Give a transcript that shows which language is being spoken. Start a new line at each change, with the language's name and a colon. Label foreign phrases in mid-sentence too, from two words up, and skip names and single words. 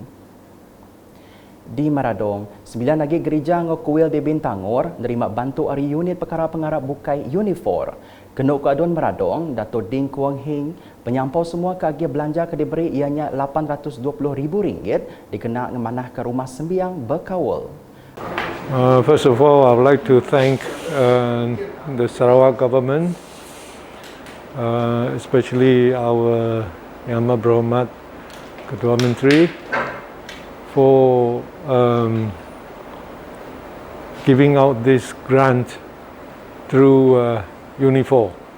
Iban: Di Maradong, 9 lagi gereja ngau kuil di Bintangor nerima bantu dari unit perkara pengarap bukai Unifor. Kenuk Keadun Maradong, Datuk Ding Kuang Hing, penyampau semua keagi belanja ke diberi ianya RM820,000 dikena ngemanah ke rumah sembiang berkawal.
English: First of all, I would like to thank the Sarawak government, especially our
Malay: Yang Berhormat Ketua Menteri,
English: for giving out this grant through Unifor.